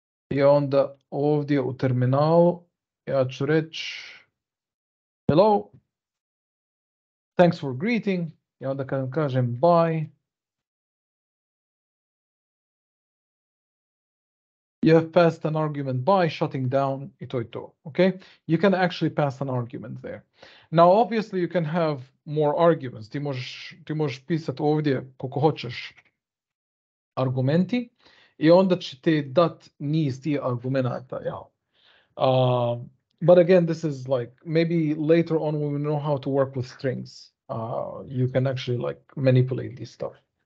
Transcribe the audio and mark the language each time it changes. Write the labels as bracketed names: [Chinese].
[Bosnian] I onda ovdje u terminalu ja ću reći hello. [English] Thanks for greeting. [Bosnian] I onda kad kažem bye. [English] You have passed an argument by shutting down [Bosnian] i to je to, [English] okay? You can actually pass an argument there. Now, obviously, you can have more arguments. [Bosnian] Ti možeš pisati ovdje koliko hoćeš argumenti i onda će ti dat niz tih argumenata, ja. [English] But again, this is like, maybe later on when we know how to work with strings, you can actually like manipulate this stuff.